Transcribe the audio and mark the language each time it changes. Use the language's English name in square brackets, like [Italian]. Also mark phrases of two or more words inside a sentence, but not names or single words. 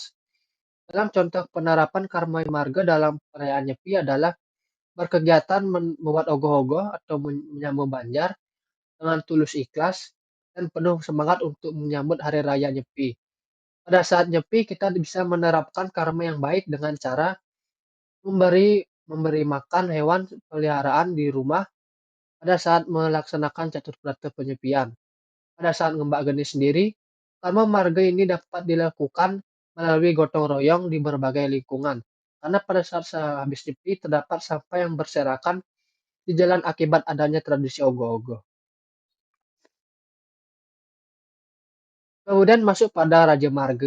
[Indonesian] Dalam contoh penerapan karma marga dalam perayaan Nyepi adalah berkegiatan membuat ogoh-ogoh atau menyambut banjar dengan tulus ikhlas dan penuh semangat untuk menyambut Hari Raya Nyepi. Pada saat Nyepi kita bisa menerapkan karma yang baik dengan cara memberi makan hewan peliharaan di rumah pada saat melaksanakan catur berata penyepian. Pada saat ngembak geni sendiri, karma marga ini dapat dilakukan melalui gotong royong di berbagai lingkungan. Karena pada saat sehabis nyepi terdapat sampah yang berserakan di jalan akibat adanya tradisi ogoh-ogoh. Kemudian masuk pada Raja Marga.